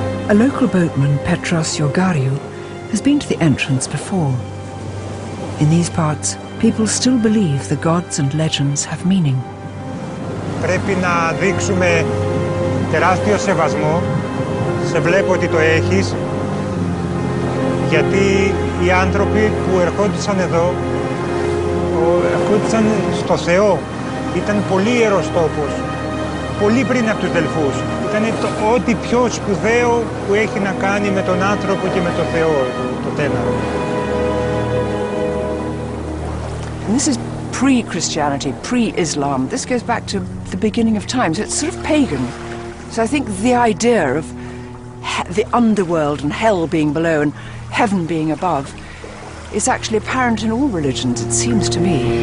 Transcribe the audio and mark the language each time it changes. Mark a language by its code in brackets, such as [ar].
[en] A local boatman, Petros Georgariou, has been to the entrance before. In these parts, people still believe the gods and legends have meaning. [el] Πρέπει να δείξουμε τεράστιο σεβασμό, σε βλέπω ότι το έχεις, γιατί οι άνθρωποι που ερχόντουσαν εδώ, ερχόντουσαν στο Θεό, ήταν πολύ ιερός τόπος, πολύ πριν από τους Δελφούς. Ήταν ό,τι πιο σπουδαίο που έχει να κάνει με τον άνθρωπο και με τον Θεό, το τέναρο. [en] This is pre-Christianity, pre-Islam. This goes back to the beginning of time, so it's sort of pagan. So I think the idea of the underworld and hell being below and heaven being above is actually apparent in all religions, it seems to me.